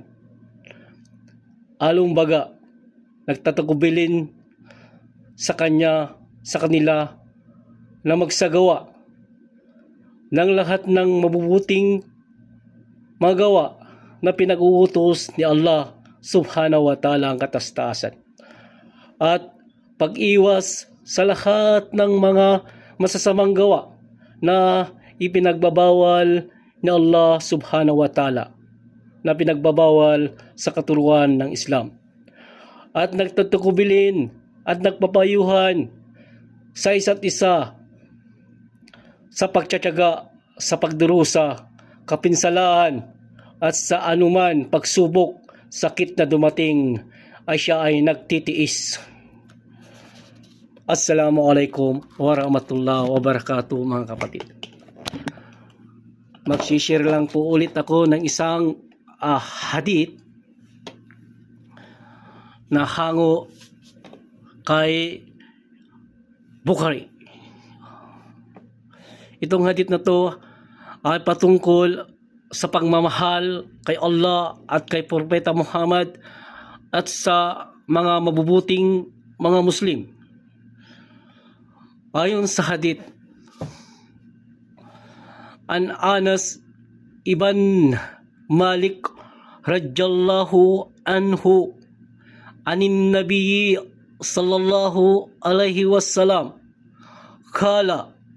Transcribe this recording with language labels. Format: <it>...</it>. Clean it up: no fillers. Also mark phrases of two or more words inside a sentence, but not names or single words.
<tl>Alumbaga, nagtatagubilin sa kanila na magsagawa ng lahat ng mabubuting magawa na pinag-uutos ni Allah</tl> <ar>سبحانه وتعالى</ar> <tl>ang katastasan. At pag-iwas sa lahat ng mga masasamang gawa na ipinagbabawal ni Allah</tl> <ar>سبحانه وتعالى,</ar> <tl>na pinagbabawal sa katuruan ng Islam. At nagtatagubilin at nagpapayuhan sa isa't isa sa pagtsatsaga, sa pagdurusa, kapinsalaan at sa anuman pagsubok, sakit na dumating ay siya ay nagtitiis.</tl> <ar>السلام عليكم ورحمة الله وبركاته,</ar> <tl>mga kapatid. Magsishare lang po ulit ako ng isang hadith na hango kay Bukhari. Itong hadith na to ay patungkol sa pagmamahal kay Allah at kay Propeta Muhammad at sa mga mabubuting mga Muslim. Ayon sa hadith,</tl> <ar>عن أنس بن مالك رضي الله عنه عن النبي صلى الله عليه وسلم قال</ar>